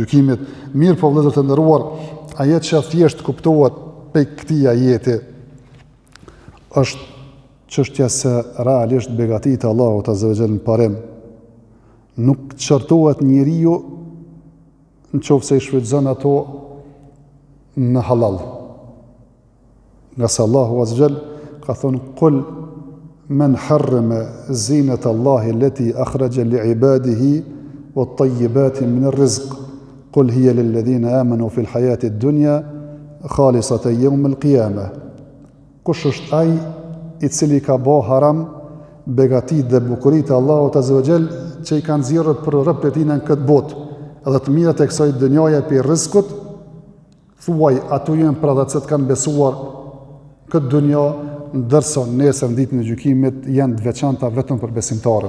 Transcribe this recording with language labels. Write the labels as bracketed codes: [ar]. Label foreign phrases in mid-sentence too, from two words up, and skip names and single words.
[sq] Mirë po vëllezër të nderuar, ajo që thjesht kuptohet pe këtij ajeti është çështja se realisht begatit e Allahut [ar] عز وجل [sq] në parim nuk çortohet njeriu nëse i shfrytëzon ato në halal. Nga se Allahu [ar] عز وجل [sq] ka thonë [ar] قل من حرم زينة الله التي أخرج لعباده والطيبات من الرزق قل هي للذين آمنوا في الحياة الدنيا خالصة يوم القيامة. [sq] Kush është ai i cili ka bë haram begatit dhe bukuritë e Allahut [ar] عز وجل [sq] që i kanë zgjerrur për rreth e tij në këtë botë, edhe të mirat e kësaj dënjaje për rrezikut, thuaj ato janë për ata që kanë besuar këtë dunja, ndërsa nesër në ditën e gjykimit janë të veçanta vetëm për besimtarët.